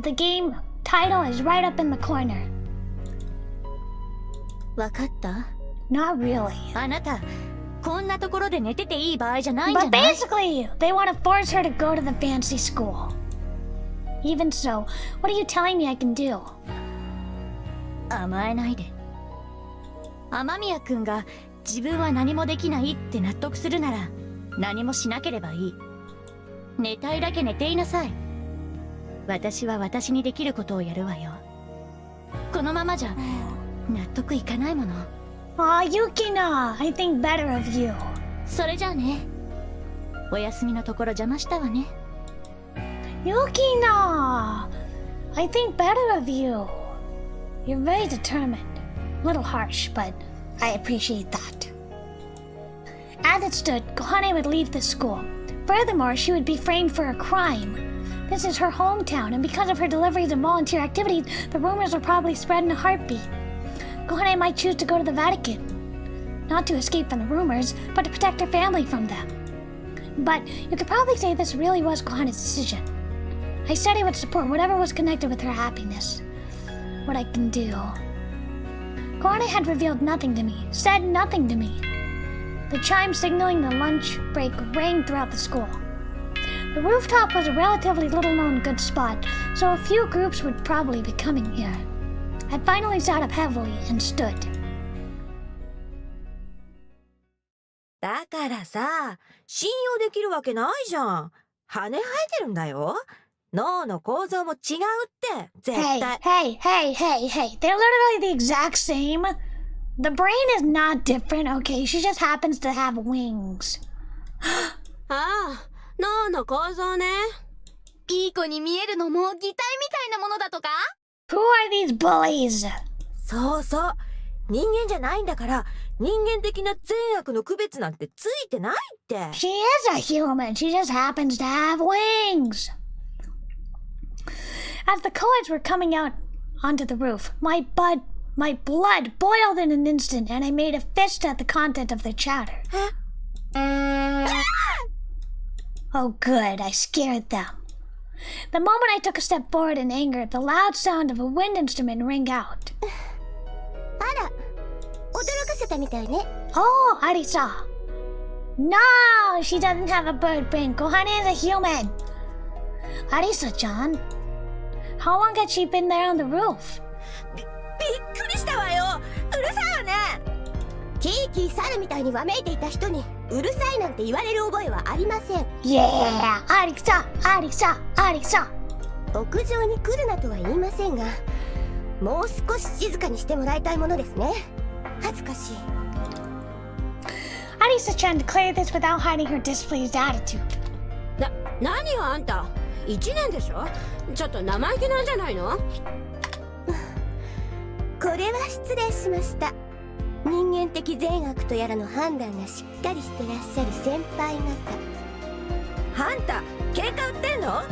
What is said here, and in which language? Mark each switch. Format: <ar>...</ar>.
<en>The game title is right up in the corner.</en> <ja>わかった？</ja> <en>Not really.</en> <ja>あなたこんなところで寝てていい場合じゃないんじゃ</ja> <en>But</en> <ja>ない？</ja> <en>basically, they want to force her to go to the fancy school. Even so, what are you telling me I can do?</en> <ja>甘えないで。雨宮君が自分は何もできないって納得するなら何もしなければいい。寝たいだけ寝ていなさい。私は私にできることをやるわよ。このままじゃ納得いかないもの。</ja> <en>Aw, Yukina, I think better of you.</en> <ja>それじゃあね。お休みのところ邪魔したわね。</ja> <en>Yukina, I think better of you. You're very determined. A little harsh, but I appreciate that. As it stood, Kohane would leave the school. Furthermore, she would be framed for a crime. This is her hometown, and because of her deliveries and volunteer activities, the rumors will probably spread in a heartbeat. Kohane might choose to go to the Vatican. Not to escape from the rumors, but to protect her family from them. But you could probably say this really was Kohane's decision. I said I would support whatever was connected with her happiness. What I can do. Kohane had revealed nothing to me, said nothing to me. The chime signaling the lunch break rang throughout the school. The rooftop was a relatively little-known good spot, so a few groups would probably be coming here. I finally sat up heavily and stood.</en> <ja>だからさ、信用できるわけないじゃん。羽生えてるんだよ。脳の構造も違うって、絶対。</ja> <en>Hey. They're literally the exact same. The brain is not different, okay? She just happens to have wings.</en> <ja>ああ、脳の構造ね。いい子に見えるのも擬態みたいなものだとか？</ja> <en>Who are these bullies?</en> <ja>そうそう。人間じゃないんだから、人間的な善悪の区別なんてついてないって。</ja> <en>She is a human. She just happens to have wings. As the co-eds were coming out onto the roof, my blood boiled in an instant, and I made a fist at the content of their chatter. Oh, good. I scared them. The moment I took a step forward in anger, the loud sound of a wind instrument rang out.</en> <ja>あら、驚かせたみたいね。</ja> <en>Oh, Arisa. No, she doesn't have a bird brain. Kohane is a human. Arisa-chan, how long had she been there on the roof?</en> <ja>びっくりしたわよ。うるさいわね。キーキー猿みたいにわめいていた人にうるさいなんて言われる覚えはありません。</ja> <en>Yeah, Arisa.</en> <ja>屋上に来るなとは言いませんが、もう少し静かにしてもらいたいものですね。恥ずかしい。</ja> <en>Arisa-chan declared this without hiding her displeased attitude.</en> <ja>何よあんた、1年でしょ。ちょっと生意気なんじゃないの？これは失礼しました。人間的善悪とやらの判断がしっかりしてらっしゃる先輩方。あんた、喧嘩売ってんの？</ja>